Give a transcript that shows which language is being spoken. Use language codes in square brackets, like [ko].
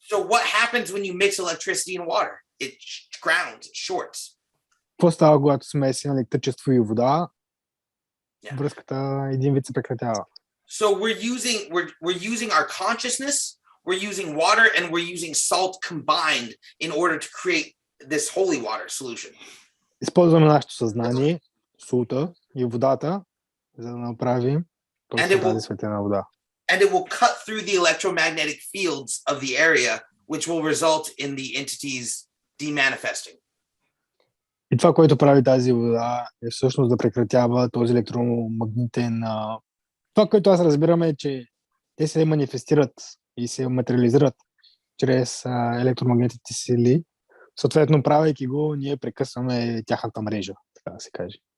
[en] So what happens when you mix electricity and water? It grounds, it shorts. [bg] Какво става, когато смесим електричество и вода? Връзката един вид се прекратява. [en] So we're using our consciousness, we're using water, and we're using salt combined in order to create this holy water solution. [bg] Използваме нашето съзнание, солта и водата, за да направим точно тази светлина вода. [en] and it will cut through the electromagnetic fields of the area, which will result in the entities demanifesting. [bg] И това, което прави тази вода, е всъщност да прекратява този електромагнитен... Това, което аз разбирам е, че те се манифестират и се материализират чрез електромагнитните сили. Съответно, правейки го, ние прекъсваме тяхната мрежа, така да се каже.